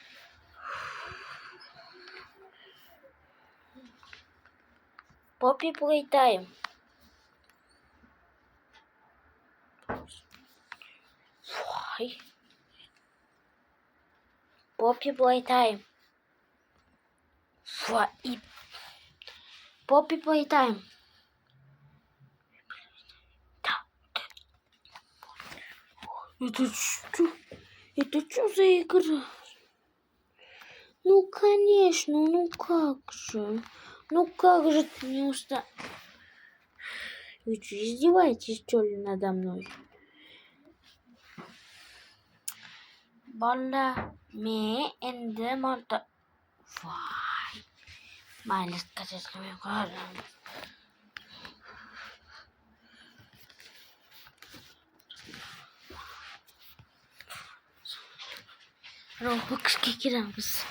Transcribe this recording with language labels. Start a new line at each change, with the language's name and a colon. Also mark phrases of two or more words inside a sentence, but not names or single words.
Uzbek: Poppy Playtime. Voy. Poppy Playtime. Voy. Poppy Playtime.
Russian: Это что за игра? Ну, конечно, ну как же ты не уста... Вы что, издеваетесь, что ли, надо мной?
Uzbek: Bolla, men endi monta... Voy. Mayli, qachon qilmay qo'yardim. Roblox'ga kiramiz.